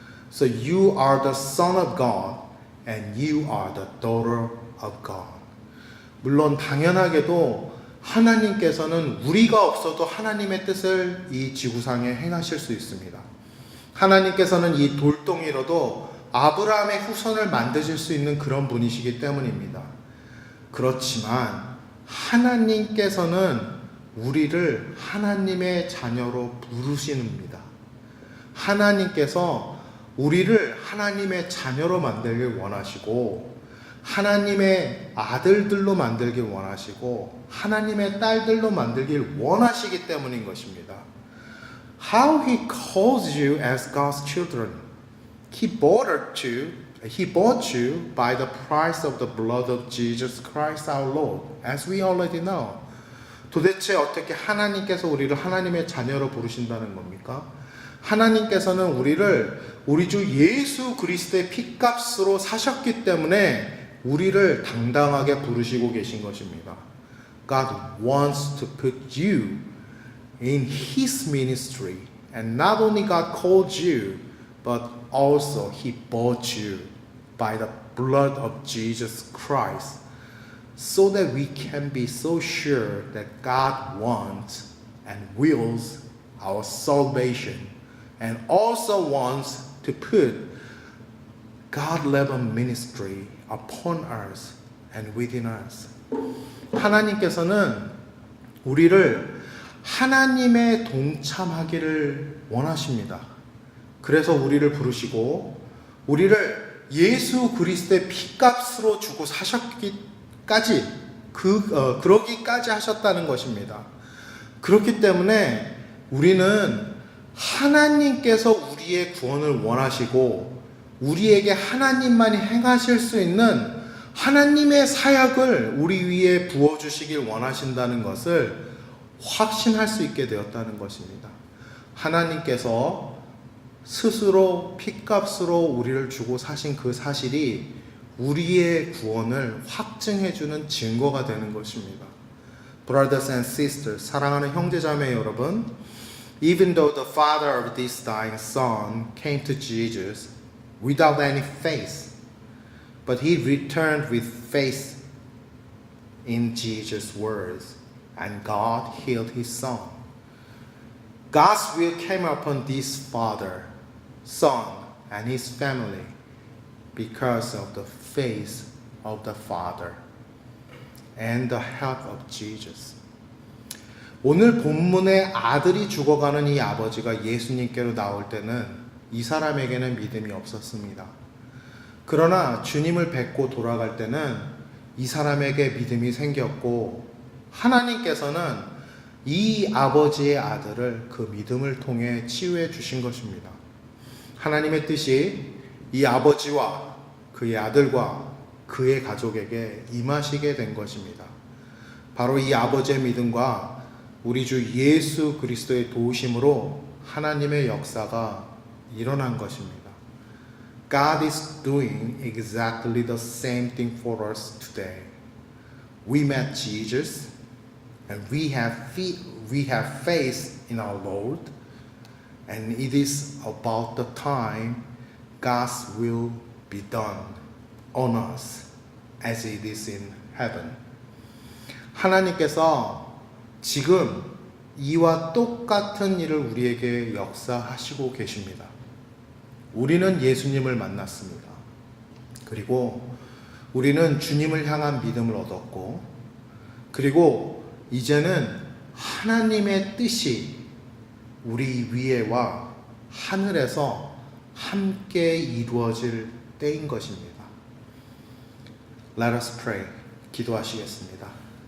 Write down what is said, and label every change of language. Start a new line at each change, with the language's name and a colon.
English: So you are the son of God and you are the daughter of God.
Korean: 물론 당연하게도 하나님께서는 우리가 없어도 하나님의 뜻을 이 지구상에 행하실 수 있습니다. 하나님께서는 이 돌덩이로도 아브라함의 후손을 만드실 수 있는 그런 분이시기 때문입니다. 그렇지만 하나님께서는 우리를 하나님의 자녀로 부르시는입니다. 하나님께서 우리를 하나님의 자녀로 만들길 원하시고 하나님의 아들들로 만들길 원하시고 하나님의 딸들로 만들길 원하시기 때문인 것입니다.
English: How He calls you as God's children. He bought you by the price of the blood of Jesus Christ our Lord, as we already know.
Korean: 도대체 어떻게 하나님께서 우리를 하나님의 자녀로 부르신다는 겁니까? 하나님께서는 우리를 우리 주 예수 그리스도의 피값으로 사셨기 때문에 우리를 당당하게 부르시고 계신 것입니다.
English: God wants to put you in His ministry. And not only God called you, but also He bought you by the blood of Jesus Christ. So that we can be so sure that God wants and wills our salvation. And also wants to put God-level ministry upon us and within us.
Korean: 하나님께서는 우리를 하나님의 동참하기를 원하십니다. 그래서 우리를 부르시고 우리를 예수 그리스도의 피값으로 주고 사셨기까지 그러기까지 하셨다는 것입니다. 그렇기 때문에 우리는 하나님께서 우리의 구원을 원하시고 우리에게 하나님만이 행하실 수 있는 하나님의 사역을 우리 위에 부어주시길 원하신다는 것을 확신할 수 있게 되었다는 것입니다. 하나님께서 스스로 피값으로 우리를 주고 사신 그 사실이 우리의 구원을 확증해주는 증거가 되는 것입니다.
English: Brothers and sisters,
Korean: 사랑하는 형제자매 여러분,
English: even though the father of this dying son came to Jesus without any faith, but he returned with faith in Jesus' words, and God healed his son. God's will came upon this father, son, and his family because of the faith of the father and the help of Jesus.
Korean: 오늘 본문의 아들이 죽어가는 이 아버지가 예수님께로 나올 때는 이 사람에게는 믿음이 없었습니다. 그러나 주님을 뵙고 돌아갈 때는 이 사람에게 믿음이 생겼고 하나님께서는 이 아버지의 아들을 그 믿음을 통해 치유해 주신 것입니다. 하나님의 뜻이 이 아버지와 그의 아들과 그의 가족에게 임하시게 된 것입니다. 바로 이 아버지의 믿음과 우리 주 예수 그리스도의 도우심으로 하나님의 역사가 일어난 것입니다.
English: God is doing exactly the same thing for us today. We met Jesus and we have faith in our Lord, and it is about the time God's will be done on us as it is in heaven.
Korean: 하나님께서 지금 이와 똑같은 일을 우리에게 역사하시고 계십니다. 우리는 예수님을 만났습니다. 그리고 우리는 주님을 향한 믿음을 얻었고, 그리고 이제는 하나님의 뜻이 우리 위에와 하늘에서 함께 이루어질 때인 것입니다.
English: Let us pray.
Korean: 기도하시겠습니다.